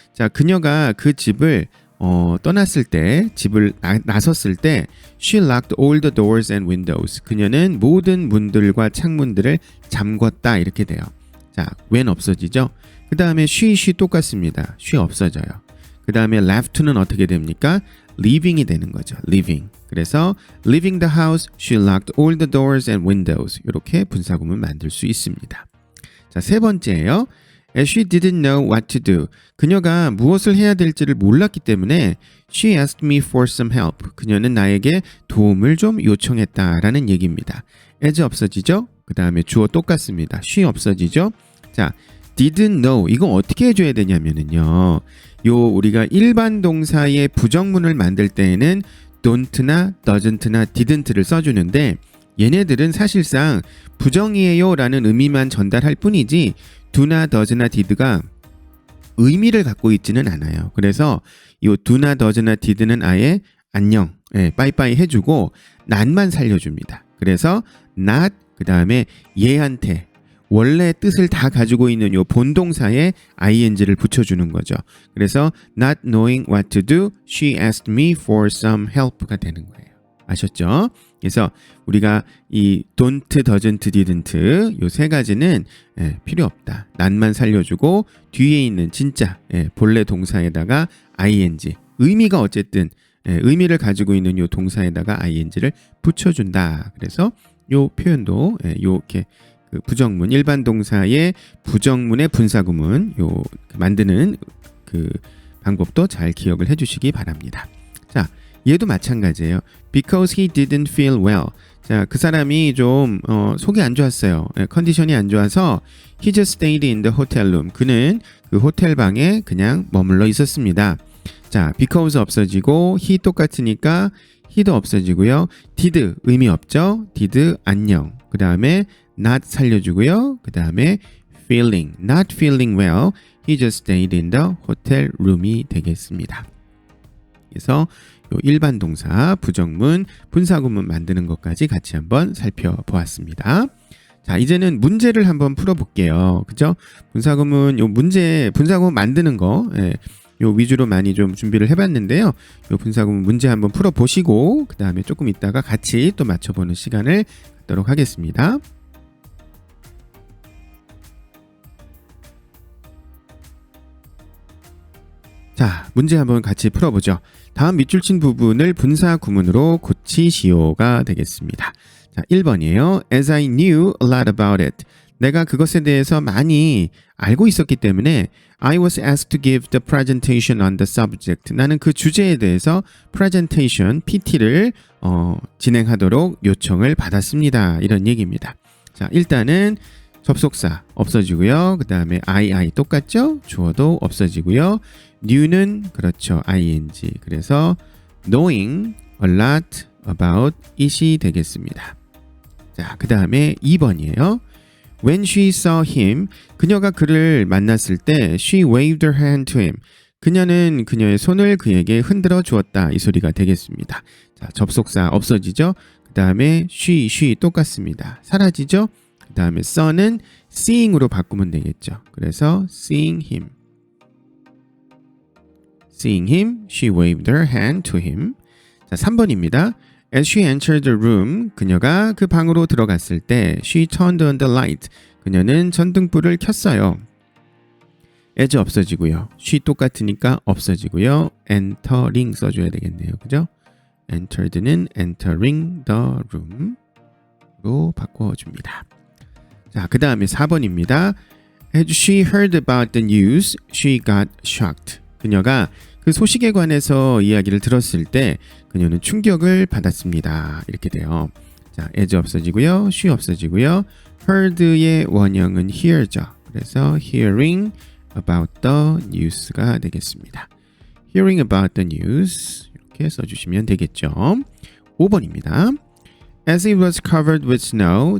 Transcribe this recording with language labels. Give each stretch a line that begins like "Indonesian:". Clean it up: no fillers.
Korean: 자, 그녀가 그 집을 떠났을 때, 집을 나섰을 때,
English: she locked all the doors and windows.
Korean: 그녀는 모든 문들과 창문들을 잠궜다 이렇게 돼요. 자, when 없어지죠? 그 다음에 she 똑같습니다. she 없어져요. 그 다음에 left는 어떻게 됩니까? leaving이 되는 거죠.
English: leaving.
Korean: 그래서
English: leaving the house, she locked all the doors and windows.
Korean: 이렇게 분사구문 만들 수 있습니다. 자, 세 번째예요.
English: As she didn't know what to do.
Korean: 그녀가 무엇을 해야 될지를 몰랐기 때문에
English: she asked me for some help.
Korean: 그녀는 나에게 도움을 좀 요청했다라는 얘기입니다. as 없어지죠? 그 다음에 주어 똑같습니다. she 없어지죠? 자, didn't know. 이거 어떻게 해줘야 되냐면은요. 우리가 일반 동사의 부정문을 만들 때에는 don't나 doesn't나 didn't를 써주는데 얘네들은 사실상 부정이에요 라는 의미만 전달할 뿐이지 do나 does나 did가 의미를 갖고 있지는 않아요. 그래서 이 do나 does나 did는 아예 안녕, 빠이빠이 해주고 not만 살려줍니다. 그래서 not 그 다음에 얘한테 원래 뜻을 다 가지고 있는 요 본동사에 ing를 붙여주는 거죠. 그래서
English: not knowing what to do, she asked me for some help가
Korean: 되는 거예요. 아셨죠? 그래서 우리가 이 don't, doesn't, didn't 요 세 가지는 필요 없다. not만 살려주고 뒤에 있는 진짜 본래 동사에다가 ing 의미가 어쨌든 의미를 가지고 있는 요 동사에다가 ing를 붙여준다. 그래서 요 표현도 요렇게 그 부정문 일반 동사의 부정문의 분사구문 만드는 그 방법도 잘 기억을 해주시기 바랍니다. 자, 얘도 마찬가지예요.
English: Because he didn't feel well.
Korean: 자, 그 사람이 좀 속이 안 좋았어요. 컨디션이 안 좋아서
English: he just stayed in the hotel room.
Korean: 그는 그 호텔 방에 그냥 머물러 있었습니다. 자, because 없어지고 he 똑같으니까 he도 없어지고요. did 의미 없죠. did 안녕. 그 다음에 not 살려주고요. 그 다음에
English: feeling, not feeling well. He just stayed in the hotel room이
Korean: 되겠습니다. 그래서 요 일반 동사, 부정문, 분사구문 만드는 것까지 같이 한번 살펴보았습니다. 자, 이제는 문제를 한번 풀어볼게요. 그죠? 분사구문, 분사구문 만드는 거, 요 위주로 많이 좀 준비를 해봤는데요. 요 분사구문 문제 한번 풀어보시고, 그 다음에 조금 있다가 같이 또 맞춰보는 시간을 갖도록 하겠습니다. 자, 문제 한번 같이 풀어보죠. 다음 밑줄 친 부분을 분사 구문으로 고치시오가 되겠습니다. 자, 1번이에요.
English: As I knew a lot about it.
Korean: 내가 그것에 대해서 많이 알고 있었기 때문에
English: I was asked to give the presentation on the subject.
Korean: 나는 그 주제에 대해서 presentation, PT를 진행하도록 요청을 받았습니다. 이런 얘기입니다. 자, 일단은 접속사 없어지고요. 그 다음에 I 똑같죠? 주어도 없어지고요. knew는 그렇죠. ing. 그래서
English: knowing a lot about it이
Korean: 되겠습니다. 자, 그 다음에 2번이에요.
English: When she saw him,
Korean: 그녀가 그를 만났을 때
English: she waved her hand to him.
Korean: 그녀는 그녀의 손을 그에게 흔들어 주었다. 이 소리가 되겠습니다. 자, 접속사 없어지죠? 그 다음에 she 똑같습니다. 사라지죠? 그 다음에 saw는 seeing으로 바꾸면 되겠죠. 그래서
English: seeing him. Seeing him, she waved her hand to him.
Korean: 자, 3번입니다.
English: As she entered the room,
Korean: 그녀가 그 방으로 들어갔을 때
English: she turned on the light.
Korean: 그녀는 전등불을 켰어요. as 없어지고요. she 똑같으니까 없어지고요. entering 써줘야 되겠네요. 그죠?
English: entered는 entering the room로
Korean: 바꿔줍니다. 자, 그 다음에 4번입니다.
English: As she heard about the news, she got shocked.
Korean: 그녀가 그 소식에 관해서 이야기를 들었을 때 그녀는 충격을 받았습니다. 이렇게 돼요. 자, as 없어지고요. she 없어지고요. heard의 원형은 hear죠. 그래서
English: hearing about the news가
Korean: 되겠습니다.
English: hearing about the news
Korean: 이렇게 써주시면 되겠죠. 5번입니다.
English: As it was covered with snow.